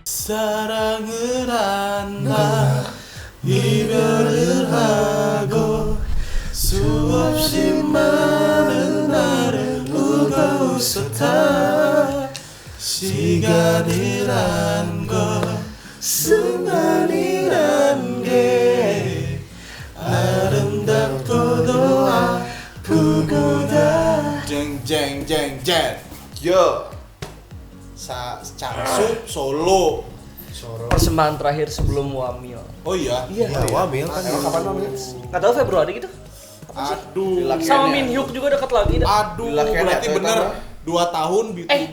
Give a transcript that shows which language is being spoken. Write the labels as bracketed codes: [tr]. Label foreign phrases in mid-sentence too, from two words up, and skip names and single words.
[ko] 사랑을 한다 이별을 하고 수없이 많은 날을 울고 웃었다 시간이란 건 순간이란 게 아름답고도 아프고다 쟁쟁쟁쟁 yo Cangsup Solo [id] Persembahan terakhir sebelum Wamil. oh iya Wamil kan Kapan namanya? Nggak tahu Februari gitu. aduh Sama Min Hyuk juga dekat lagi dah. aduh berarti bener 2 tahun B2B